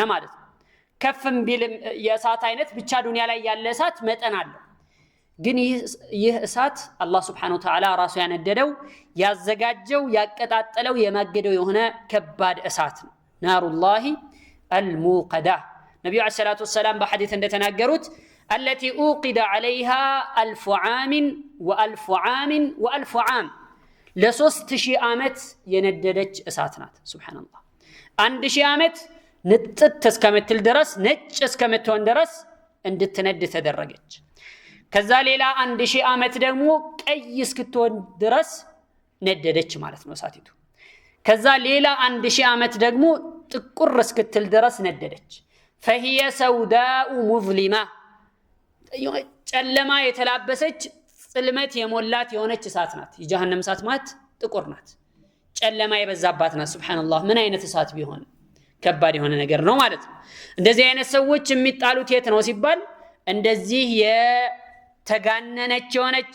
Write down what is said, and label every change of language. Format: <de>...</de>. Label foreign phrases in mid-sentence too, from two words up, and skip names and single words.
<am>ማለት ነው። ከፍም ቢልም የእሳት አይነት ብቻ ዱንያ ላይ ያለ እሳት መጠን አለው። ግን ይህ እሳት አላህ</am> <ar>سبحانه وتعالى</ar> <am>ራሱ ያነደደው ያዘጋጀው ያቀጣጠለው የማገደው የሆነ ከባድ እሳት ነው።</am> <ar>نار الله الموقدة</ar> <am>ነብዩ</am> <ar>عليه الصلاة والسلام</ar> <am>በሐዲስ እንደተናገሩት</am> <ar>التي أوقد عليها 1000 عام و1000 عام و1000 عام</ar> <am>ለ3000 ዓመት የነደደች እሳት ናት። ሱብሃንአላህ 1000 ዓመት ንጥት እስከምትል ድረስ ነጭ እስከምትሆን ድረስ እንድትነድ ተደረገች። ከዛ ሌላ 1000 ዓመት ደግሞ ቀይ እስክትሆን ድረስ ነደደች ማለት ነው እሳቲቱ። ከዛ ሌላ 1000 ዓመት ደግሞ ጥቁር እስክትል ድረስ ነደደች።</am> <ar>فهي سوداء مظلمة</ar> <am>ጨለማ የተላበሰች ጽልመት የሞላት የሆነች እሳት ናት። የጀሃነም እሳት ማለት ጥቁር ናት፣ ጨለማ የበዛባት ናት። ሱብሃንአላህ ምን አይነት እሳት ቢሆን ከባድ የሆነ ነገር ነው ማለት ነው። እንደዚህ አይነት ሰዎች የሚጣሉት የት ነው ሲባል እንደዚህ የተጋነነች የሆነች</am>